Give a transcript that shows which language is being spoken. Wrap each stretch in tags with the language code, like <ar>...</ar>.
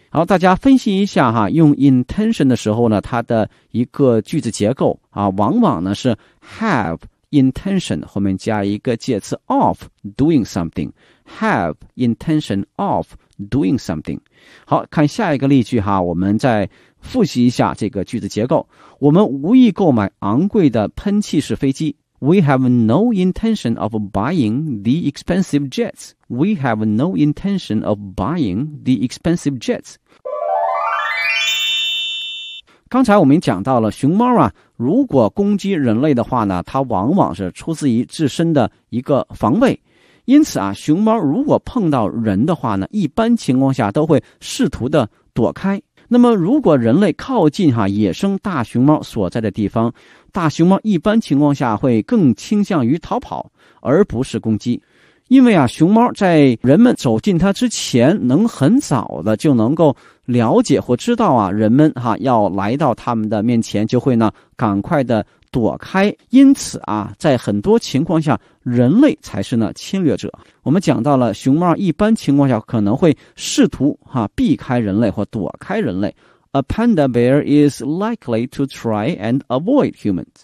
<zh>好，大家分析一下哈，用 intention 的时候呢，它的一个句子结构啊往往呢是 have intention, 后面加一个介词 of doing something,</zh> <en>have intention of doing something。</en> <zh>好，看下一个例句哈，我们再复习一下这个句子结构。我们无意购买昂贵的喷气式飞机。</zh> <en>We have no intention of buying the expensive jets. We have no intention of buying the expensive jets.</en> <zh>刚才我们讲到了熊猫啊，如果攻击人类的话呢，它往往是出自于自身的一个防卫。因此啊，熊猫如果碰到人的话呢，一般情况下都会试图的躲开。那么如果人类靠近哈野生大熊猫所在的地方，大熊猫一般情况下会更倾向于逃跑而不是攻击。因为啊熊猫在人们走近它之前能很早的就能够了解或知道啊人们哈要来到他们的面前，就会呢赶快的躲开。因此啊在很多情况下人类才是呢侵略者。我们讲到了熊猫一般情况下可能会试图啊避开人类或躲开人类。</zh> <en>A panda bear is likely to try and avoid humans.</en>